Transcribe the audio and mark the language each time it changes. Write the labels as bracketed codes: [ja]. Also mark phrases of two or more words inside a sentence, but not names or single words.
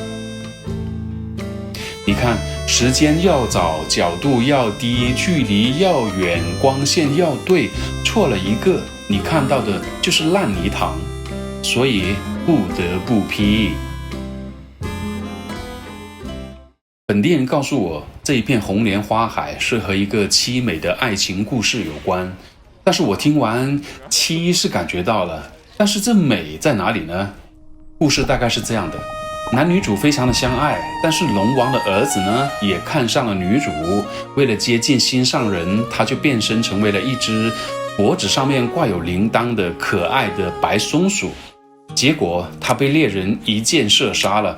[zh] 你看，時間要早，角度要低，距離要遠，光線要對，錯了一個，你看到的就是爛泥塘，所以不得不 P。本地人告訴我，這一片紅蓮花海是和一個淒美的愛情故事有關，但是我聽完淒是感覺到了，但是這美在哪裡呢？故事大概是這樣的。男女主非常的相愛，但是龍王的兒子呢也看上了女主，為了接近心上人，他就變身成為了一隻脖子上面掛有鈴鐺的可愛的白松鼠，結果他被獵人一箭射殺了。